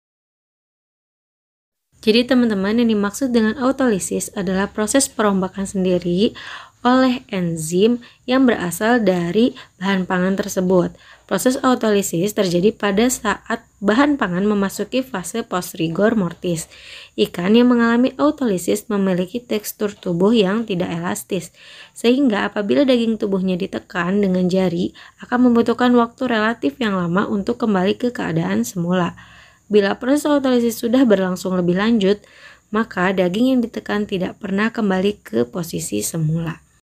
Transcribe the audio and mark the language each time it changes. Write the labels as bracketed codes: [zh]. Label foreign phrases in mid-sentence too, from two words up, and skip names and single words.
[id] Jadi teman-teman, yang dimaksud dengan autolisis adalah proses perombakan sendiri oleh enzim yang berasal dari bahan pangan tersebut. Proses autolisis terjadi pada saat bahan pangan memasuki fase [la] post rigor mortis. [id] Ikan yang mengalami autolisis memiliki tekstur tubuh yang tidak elastis, sehingga apabila daging tubuhnya ditekan dengan jari akan membutuhkan waktu relatif yang lama untuk kembali ke keadaan semula. Bila proses autolisis sudah berlangsung lebih lanjut, maka daging yang ditekan tidak pernah kembali ke posisi semula.